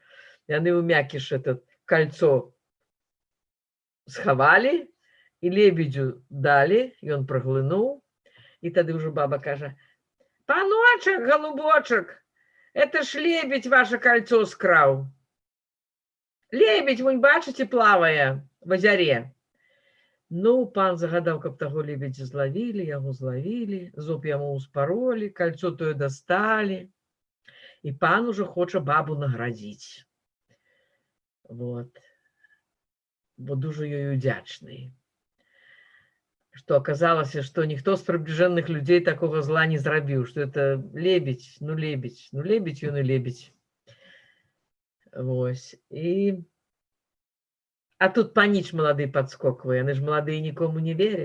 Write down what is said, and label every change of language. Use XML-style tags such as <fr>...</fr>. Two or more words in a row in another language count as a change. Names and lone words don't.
<ru>И они у мякиш это кольцо сховали, и лебедю дали, и он проглянул. И тогда уже баба каже, паночек, голубочек, это ж лебедь ваше кольцо скрал. Лебедь, вон, бачите, плавая в озере.</ru> <be>Ну, пан загадал, каб таго лебедя зловили, яго зловили, зуб яму успороли, кольцо тое достали.</be> <ru>И пан уже хочет бабу наградить. Вот.</ru> <uk>Бо дуже ёй удячный.</uk> <ru>Что оказалось, что никто с приближенных людей такого зла не зрабіў, что это лебедь, ну лебедь, ну лебедь ён и лебедь.</ru> <be>Вось. И...</be> <ru>А тут паніч молодый подскокивает, они же молодые никому не верят.</ru>